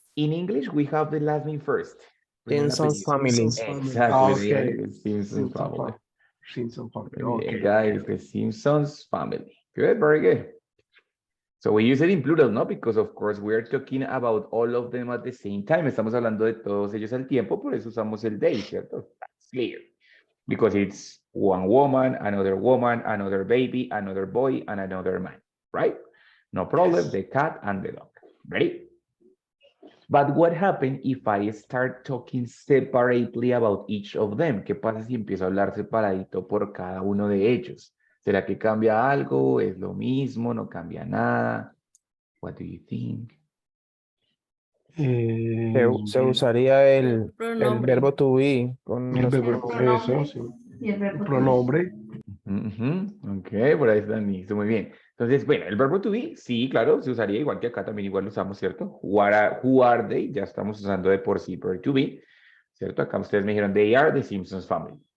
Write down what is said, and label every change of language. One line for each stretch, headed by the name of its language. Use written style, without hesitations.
English: in English, we have the last name first. Simpson's family. Exactly. Okay. The Simpsons family. Simpson family. Okay, Okay. guys, the Simpsons family. Good, very good. So we use it in plural, ¿no? Because of course we are talking about all of them at the same time.
Spanish: Estamos hablando de todos ellos al tiempo, por eso usamos el they, ¿cierto?
English: That's clear. Because it's one woman, another baby, another boy, and another man, right? No problem, Yes. the cat and the dog. Ready? But what happens if I start talking separately about each of them?
Spanish: ¿Qué pasa si empiezo a hablar separadito por cada uno de ellos? ¿Será que cambia algo? ¿Es lo mismo? ¿No cambia nada?
English: What do you think?
Spanish: Se usaría el verbo to be con el los verbo, eso, sí. El pronombre. Ok, por ahí está listo, muy bien. Entonces, bueno, el verbo to be, sí, claro, se usaría igual que acá, también igual lo usamos, ¿cierto?
English: Who are they?
Spanish: Ya estamos usando de por sí, verbo to be, ¿cierto? Acá ustedes me dijeron,
English: they are the Simpsons family.